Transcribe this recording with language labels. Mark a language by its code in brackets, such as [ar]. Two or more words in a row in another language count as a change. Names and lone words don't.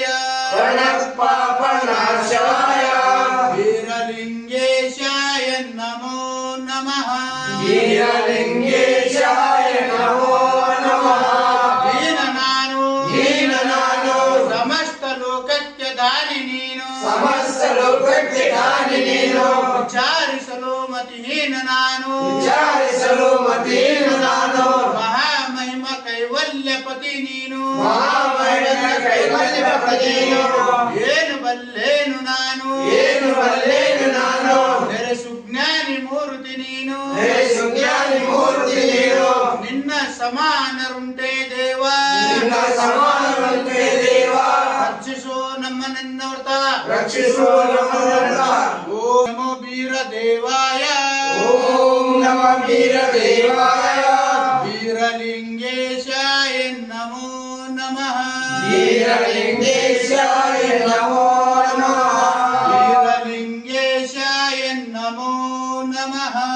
[sa] प्रणतपापनाशाय, वीरलिंगेशाय नमो नमः. वीरलिंगेशाय नमो नमः. दीननानो दीननानो [kn] समस्त ಲೋಕಕ್ಕೆ ದಾನಿ ನೀನು, ಸಮಸ್ತ ಲೋಕಕ್ಕೆ ದಾನಿ ನೀನು, ವಿಚಾರಿಸಲು ಮತಿಹೀನ ನಾನು, ವಿಚಾರಿಸಲು ಮತೀನ ನಾನು, ಮಹಾಮಹಿಮ ಕೈವಲ್ಯಪತಿ ನೀನು, ಮಹಾಮಹಿಮ ಕೈವಲ್ಯಪತಿ ನೀನು, ಏನು ಬಲ್ಲೇನು ನಾನು, ಏನು ಬಲ್ಲೇನು ನಾನು, ನೆರೆ ಸುಜ್ಞಾನಿ ಮೂರ್ತಿ ನೀನು, ಹೇ ಸುಜ್ಞಾನಿ ಮೂರ್ತಿ ನೀನು, ನಿನ್ನ ಸಮಾನರುಂಟೆ ದೇವ, ನಿನ್ನ ಸಮಾನವಂತೆ ದೇವ, ರಕ್ಷಿಸೋ ನಮ್ಮನೆನ್ನವರ್ತ, ರಕ್ಷಿಸು ನಮ್ಮನ್ನ. [sa] ಓಂ ನಮೋ ವೀರ ದೇವಾಯ, ಓಂ ನಮಃ ವೀರದೇವಾಯ, ವೀರಲಿಂಗೇಶಾಯ ನಮೋ ನಮಃ, ವೀರಲಿಂಗೇಶಾಯ ನಮೋ ನಮಃ. ವೀರಲಿಂಗೇಶಾಯ ನಮೋ ನಮಃ.